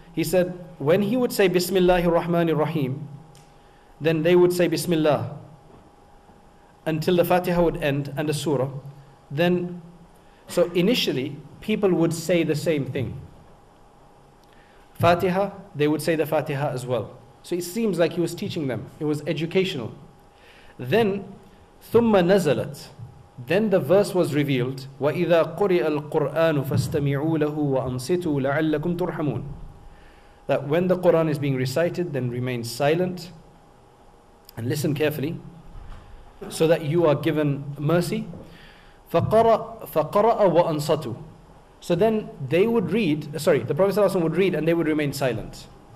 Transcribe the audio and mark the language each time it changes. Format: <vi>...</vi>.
<en>He said, when he would say Bismillahir Rahmanir Rahim, then they would say Bismillah until the Fatiha would end and the surah. Then, so initially, people would say the same thing. Fatiha, they would say the Fatiha as well. So it seems like he was teaching them. It was educational. Then,</en> <ar>ثُمَّ نَزَلَتْ,</ar> <en>then the verse was revealed,</en> <ar>وَإِذَا قُرِئَ الْقُرْآنُ فَاسْتَمِعُوا لَهُ وَأَنصِتُوا لَعَلَّكُمْ تُرْحَمُونَ.</ar> <en>That when the Qur'an is being recited, then remain silent and listen carefully, so that you are given mercy.</en> <ar>فَقَرَأَ وَأَنصَتُوا.</ar> <en>So then they would read, the Prophet ﷺ would read and they would remain silent.</en>